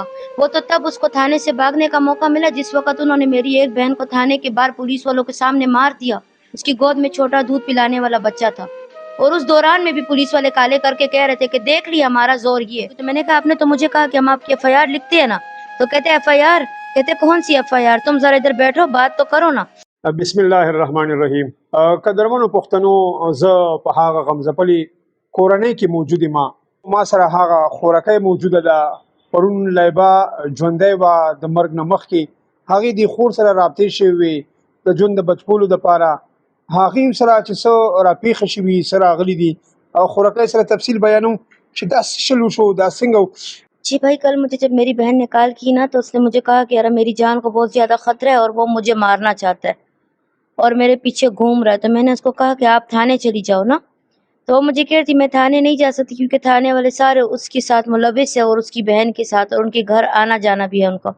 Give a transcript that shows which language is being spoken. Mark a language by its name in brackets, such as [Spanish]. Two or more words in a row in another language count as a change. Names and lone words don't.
[Urdu] وہ تو تب اس کو تھانے سے بھاگنے کا موقع ملا جس وقت انہوں نے میری ایک بہن کو تھانے کے باہر پولیس والوں کے سامنے مار دیا. اس کی گود میں چھوٹا دودھ پلانے والا بچہ تھا. اور اس دوران میں بھی پولیس والے کالے کر کے کہہ رہے تھے کہ دیکھ لیا ہمارا زور یہ ہے. تو میں نے کہا آپ نے تو مجھے کہا کہ ہم آپ کی ایف آئی آر لکھتے ہیں نا. تو کہتے ایف آئی آر؟ کہتے کون سی ایف آئی آر؟ تم ذرا ادھر بیٹھو، بات تو کرو نا. [Arabic] بسم الله الرحمن الرحیم. [Pashto] قدرمنو پښتنو، زه په هغه غمزپلي کورنۍ کې موجود ما سره هغه خورکۍ موجوده ده. پرون لایبا ژوندۍ وه، د مرګ نه مخکې هغې د خور سره رابطې شوې وې د ژوند د بچپولو دپاره. هغې سره چې څه راپېښې شوي، څه راغلي دي، او خورکۍ سره تفصیل بیانوم چې دا څه شل وشو، دا څنګه. [Urdu] جی بھائی، کل مجھے جب میری بہن نے کال کی نا تو اس نے مجھے کہا کہ یار میری جان کو بہت زیادہ خطرہ ہے اور وہ مجھے مارنا چاہتا ہے اور میرے پیچھے گھوم رہا ہے. تو میں نے اس کو کہا کہ آپ تھانے چلی جاؤ نا. تو وہ مجھے کہہ رہی تھی میں تھانے نہیں جا سکتی کیونکہ تھانے والے سارے اس کے ساتھ ملوث ہے اور اس کی بہن کے ساتھ، اور ان کے گھر آنا جانا بھی ہے ان کا.